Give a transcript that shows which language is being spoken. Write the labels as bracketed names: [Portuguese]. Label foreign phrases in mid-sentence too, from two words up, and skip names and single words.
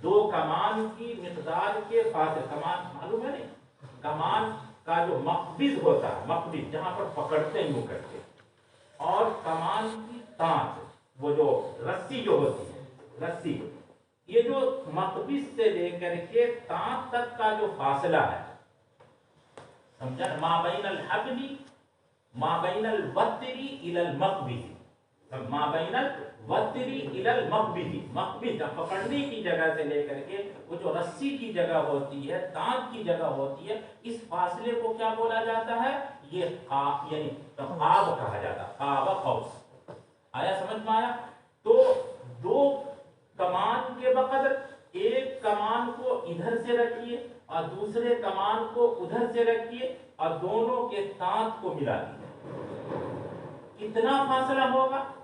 [Urdu] دو کمان کی مقدار کے فاصلے، کمان معلوم ہے نہیں، کمان کا جو مقبض ہوتا ہے، مقبض جہاں پر پکڑتے ہیں وہ کرتے، اور کمان کی تانت، وہ جو رسی جو ہوتی ہے، رسی، یہ جو مقبض سے لے کر کے تانت تک کا جو فاصلہ ہے، سمجھا، [Arabic] ما بین الحبل ما بین الوتری الی المقبض، ما بین الوتری الی المقبض، [Urdu] مقبض پکڑنے کی جگہ سے لے کر کے وہ جو رسی کی جگہ ہوتی ہے، تانت کی جگہ ہوتی ہے، اس فاصلے کو کیا بولا جاتا ہے؟ یہ قاب، یعنی قاب کہا جاتا ہے، قاب قوس۔ آیا سمجھ میں آیا؟ تو دو کمان کے بقدر ایک کمان کو ادھر سے رکھیے اور دوسرے کمان کو ادھر سے رکھیے اور دونوں کے تانت کو ملا دیجیے، کتنا فاصلہ ہوگا؟